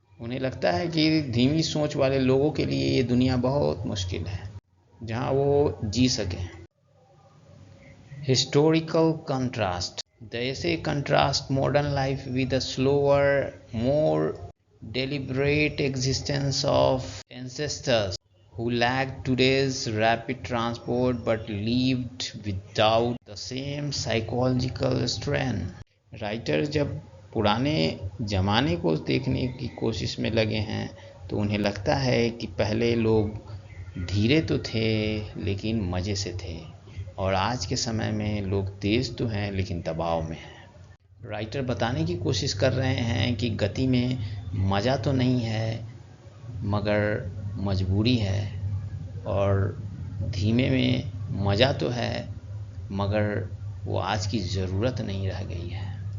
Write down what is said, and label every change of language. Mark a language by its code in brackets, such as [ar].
[hi] उन्हें लगता है कि धीमी सोच वाले लोगों के लिए ये दुनिया बहुत मुश्किल है जहाँ वो जी सकें। [en] Historical contrast. The essay contrasts modern life with the slower, more deliberate existence of ancestors who lacked today's rapid transport but lived without the same psychological strain। [hi] Writer जब पुराने ज़माने को देखने की कोशिश में लगे हैं तो उन्हें लगता है कि पहले लोग धीरे तो थे लेकिन मज़े से थे, और आज के समय में लोग तेज़ तो हैं लेकिन दबाव में हैं। राइटर बताने की कोशिश कर रहे हैं कि गति में मज़ा तो नहीं है मगर मजबूरी है, और धीमे में मज़ा तो है मगर वो आज की ज़रूरत नहीं रह गई है।